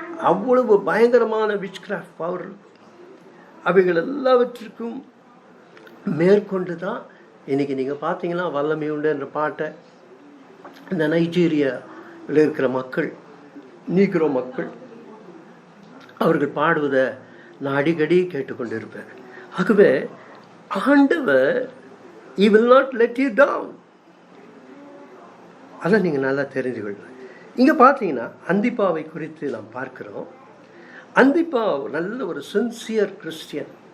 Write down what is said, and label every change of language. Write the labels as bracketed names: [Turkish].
[Tamil] அவ்வளவு பயங்கரமான which craft power. அவைகள் எல்லாவற்றிற்கும் மேற்கொண்டு தான் இன்றைக்கி நீங்கள் பார்த்தீங்கன்னா வல்லமை உண்டு என்ற பாட்டை இந்த நைஜீரியாவில் இருக்கிற மக்கள், நீக்ரோ மக்கள், அவர்கள் பாடுவதை நான் அடிக்கடி கேட்டுக்கொண்டு இருப்பேன். ஆகவே ஆண்டவர் [English] he will not let you down. [Tamil] அதை நீங்கள் நல்லா தெரிந்து கொள்ளுங்கள். இங்கே பார்த்தீங்கன்னா அந்திப்பாவை குறித்து நாம் பார்க்கிறோம். அந்திப்பா நல்ல ஒரு சின்சியர் கிறிஸ்டியன்.